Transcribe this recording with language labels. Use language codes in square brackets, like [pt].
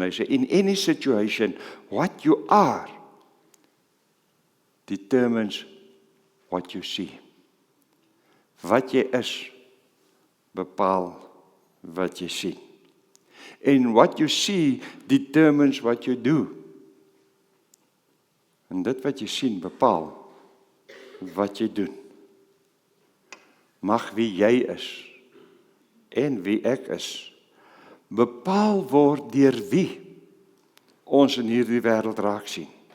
[af] Hy sê, [en] in any situation, what you are determines what you see. [af] Wat jy is, bepaal wat jy sien. [en] And what you see determines what you do. [af] En dit wat jy sien, bepaal wat jy doen. Mag wie jy is, en wie ek is, bepaal word deur wie ons in hierdie wêreld raak sien.